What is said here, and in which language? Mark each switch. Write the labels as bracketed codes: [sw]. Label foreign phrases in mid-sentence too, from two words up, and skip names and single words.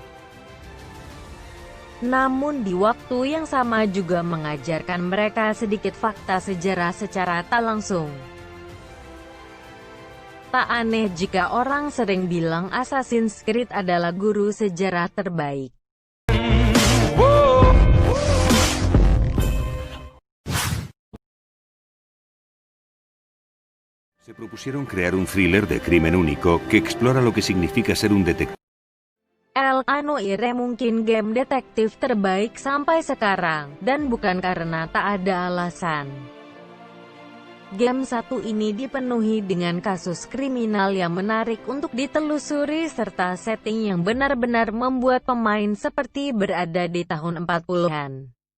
[id] Namun di waktu yang sama juga mengajarkan mereka sedikit fakta sejarah secara tak langsung. Tak aneh jika orang sering bilang Assassin's Creed adalah guru sejarah terbaik. [es] Se propusieron crear un thriller de crimen único que explora lo que significa ser un detective. [id] El Anoire mungkin game detektif terbaik sampai sekarang, dan bukan karena tak ada alasan. Game satu ini dipenuhi dengan kasus kriminal yang menarik untuk ditelusuri serta setting yang benar-benar membuat pemain seperti berada di tahun 40-an.